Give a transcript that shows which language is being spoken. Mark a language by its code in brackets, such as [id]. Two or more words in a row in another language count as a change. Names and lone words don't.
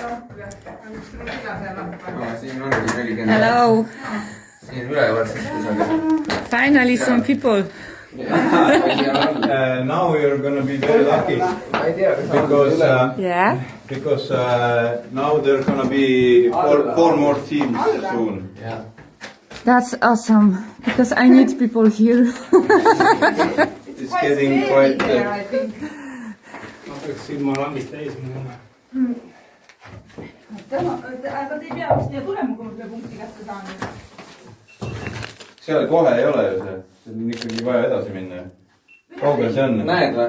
[et] Siin ongi 40. [en] Hello. [et] Siin üleval siis kusagil. [en] Finally some people. Now you're gonna be very lucky [et] Ma ei tea, kas [en] Yeah. because now there's gonna be four more teams soon. [et] Jah. [en] That's awesome because I need people here. It's getting quite. [et] Ma peaks silma lambist täis minema. Aga te ei pea vist nii tulema, kui ma selle punkti kätte saan. seal kohe ei ole ju see, see on ikkagi vaja edasi minna. Kaugel see on? Näed või?